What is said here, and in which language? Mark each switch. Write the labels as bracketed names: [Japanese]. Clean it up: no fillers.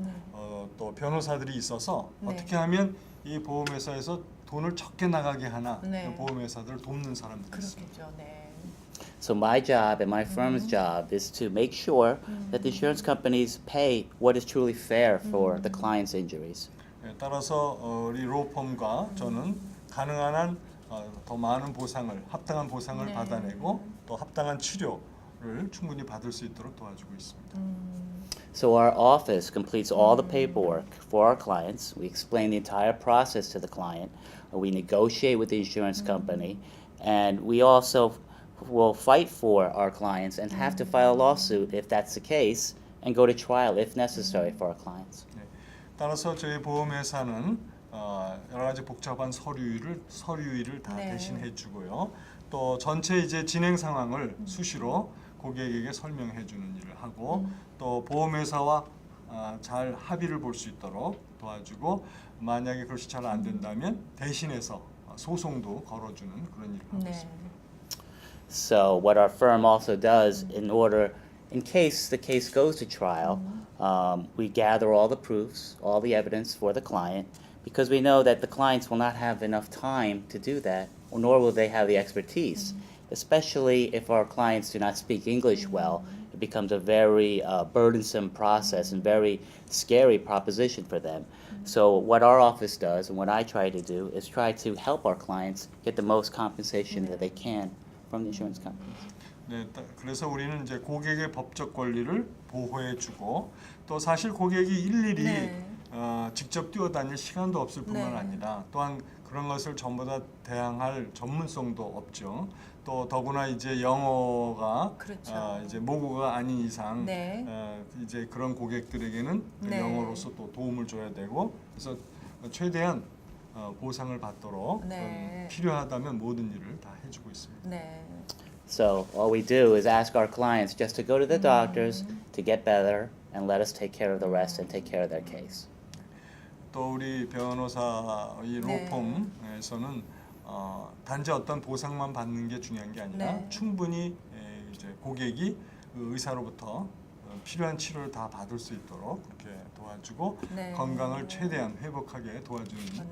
[Korean] 네. 또 변호사들이 있어서 네. 어떻게 하면 이 보험회사에서 돈을 적게 나가게 하나 네. 보험회사들을 돕는 사람들이 있습니다. 그렇겠죠. 네. [English] So my job and my firm's job is to make sure that the insurance companies pay what is truly fair for the client's injuries. [Korean] 예, 따라서 우리 로펌과 저는 가능한 한 더 많은 보상을 합당한 보상을 네. 받아내고 또 합당한 치료를 충분히 받을 수 있도록 도와주고 있습니다. [English] So our office completes all the paperwork for our clients. We explain the entire process to the client. We negotiate with the insurance company, and we also will fight for our clients and have to file a lawsuit if that's the case, and go to trial if necessary for our clients. [Korean] 네. 따라서 저희 보험회사는 여러 가지 복잡한 서류를 다 네. 대신해 주고요. 또 전체 이제 진행 상황을 수시로 고객에게 설명해 주는 일을 하고 또 보험회사와 잘 합의를 볼 수 있도록 도와주고 만약에 그것이 잘 안 된다면 대신해서 소송도 걸어주는 그런 일을 하고 네. 있습니다. [English] So what our firm also does in case the case goes to trial, we gather all the proofs, all the evidence for the client, because we know that the clients will not have enough time to do that, nor will they have the expertise. Especially if our clients do not speak English well, it becomes a very burdensome process and very scary proposition for them. So what our office does, and what I try to do, is try to help our clients get the most compensation that they can from the insurance companies. [Korean] 네, 그래서 우리는 이제 고객의 법적 권리를 보호해주고 또 사실 고객이 일일이 네. 직접 뛰어다닐 시간도 없을 뿐만 네. 아니라 또한 그런 것을 전부 다 대항할 전문성도 없죠. 또 더구나 이제 영어가 그렇죠. 이제 모국어가 아닌 이상 네. 이제 그런 고객들에게는 그 네. 영어로서 또 도움을 줘야 되고 그래서 최대한 보상을 받도록 네. 필요하다면 모든 일을 다 해주고 있습니다. 네. [English] So all we do is ask our clients just to go to the doctors to get better and let us take care of the rest and take care of their case. [Korean] 또 우리 변호사 이 네. 로펌에서는 단지 어떤 보상만 받는 게 중요한 게 아니라 네. 충분히 이제 고객이 그 의사로부터 필요한 치료를 다 받을 수 있도록 그렇게 도와주고 네. 건강을 최대한 회복하게 도와주는